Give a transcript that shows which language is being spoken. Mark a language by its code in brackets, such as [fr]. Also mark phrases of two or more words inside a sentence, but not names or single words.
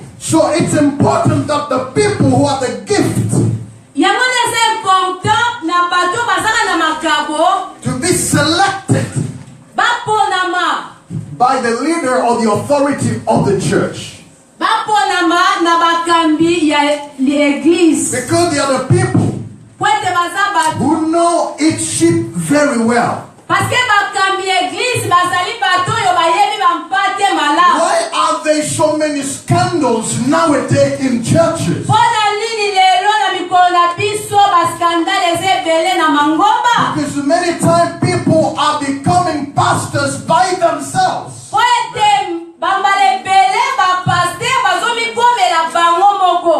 [en] So it's important that the people who have the gift [ln] Yango [fr] c'est important [ln] na bato bazaka na makambo [en] to be selected [ln] baponama. [en] by the leader or the authority of the church, [ln] Baponama na bakambi ya l'église. [en] because they are the people [ln] Poete baza bato. [en] who know each sheep very well. [fr] Parce que [ln] bakambi église bazali bato yo bayebi bampate malamu. [en] Why are there so many scandals nowadays in churches? [ln] Pona nini lelo na mikolo na biso baskandale ezebele na mangomba. [en] Because many times people are becoming pastors by themselves. [ln] Poete bambale bele bapaster bazomikomela bango